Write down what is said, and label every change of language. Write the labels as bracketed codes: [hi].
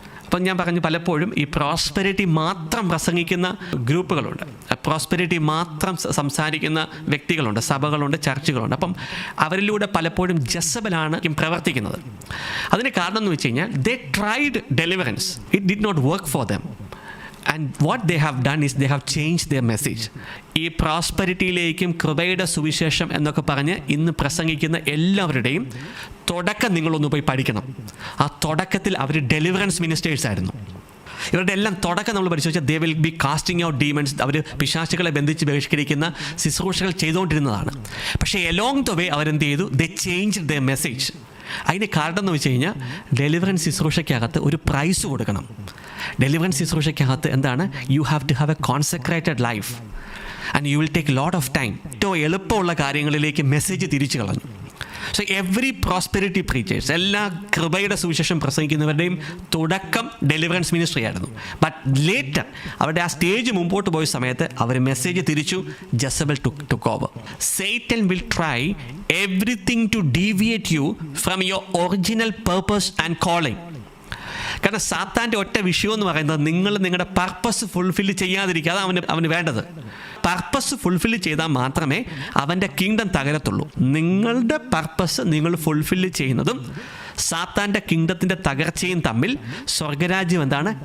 [ml] അപ്പം ഞാൻ പറഞ്ഞു, പലപ്പോഴും ഈ പ്രോസ്പെരിറ്റി മാത്രം പ്രസംഗിക്കുന്ന ഗ്രൂപ്പുകളുണ്ട്, പ്രോസ്പെരിറ്റി മാത്രം സംസാരിക്കുന്ന വ്യക്തികളുണ്ട്, സഭകളുണ്ട്, ചർച്ചുകളുണ്ട്. അപ്പം അവരിലൂടെ പലപ്പോഴും ജസബലാണ് പ്രവർത്തിക്കുന്നത്. അതിന് കാരണം എന്ന് വെച്ച് കഴിഞ്ഞാൽ [en] They tried deliverance, it did not work for them. And what they have done is they have changed their message. [ml] ഈ പ്രോസ്പെരിറ്റിയിലേക്കും കൃപയുടെ സുവിശേഷം എന്നൊക്കെ പറഞ്ഞ് ഇന്ന് പ്രസംഗിക്കുന്ന എല്ലാവരുടെയും തുടക്കം നിങ്ങളൊന്ന് പോയി പഠിക്കണം. ആ തുടക്കത്തിൽ അവർ ഡെലിവറൻസ് മിനിസ്റ്റേഴ്സ് ആയിരുന്നു. ഇവരുടെ എല്ലാം തുടക്കം നമ്മൾ പരിശോധിച്ചാൽ [en] They will be casting out demons. [ml] അവർ പിശാചുകളെ ബന്ധിച്ച് ബഹിഷ്കരിക്കുന്ന ശുശ്രൂഷകൾ ചെയ്തുകൊണ്ടിരുന്നതാണ്. പക്ഷേ [en] along the way [ml] അവരെന്ത് ചെയ്തു? [en] They changed their message. [ml] അതിന് കാരണം എന്ന് വെച്ച് കഴിഞ്ഞാൽ ഡെലിവറൻസ് ശുശ്രൂഷയ്ക്കകത്ത് ഒരു പ്രൈസ് കൊടുക്കണം. ഡെലിവറൻസ് ശുശ്രൂഷയ്ക്കകത്ത് എന്താണ്? [en] You have to have a consecrated life and you will take lot of time. [ml] ഏറ്റവും എളുപ്പമുള്ള കാര്യങ്ങളിലേക്ക് മെസ്സേജ് തിരിച്ചു കളഞ്ഞു. [en] so every prosperity preachers, [ml] എല്ലാ കൃപയുടെ സുവിശേഷം പ്രസംഗിക്കുന്നവരുടെയും തുടക്കം ഡെലിവറൻസ് മിനിസ്ട്രി ആയിരുന്നു. ബട്ട് ലേറ്റർ അവരുടെ ആ സ്റ്റേജ് മുമ്പോട്ട് പോയ സമയത്ത് അവർ മെസ്സേജ് തിരിച്ചു. [en] Jezebel took over. Satan will try everything to deviate you from your original purpose and calling. [ml] കാരണം സാത്താൻ്റെ ഒറ്റ വിഷയം എന്ന് പറയുന്നത് നിങ്ങൾ നിങ്ങളുടെ പർപ്പസ് ഫുൾഫിൽ ചെയ്യാതിരിക്കുക. അതാണ് അവന് വേണ്ടത്. പർപ്പസ് ഫുൾഫിൽ ചെയ്താൽ മാത്രമേ അവൻ്റെ കിങ്ഡം തകരത്തുള്ളൂ. നിങ്ങളുടെ പർപ്പസ് നിങ്ങൾ ഫുൾഫിൽ ചെയ്യുന്നതും സാത്താൻ്റെ കിങ്ഡത്തിൻ്റെ തകർച്ചയും തമ്മിൽ സ്വർഗരാജ്യം എന്താണ്?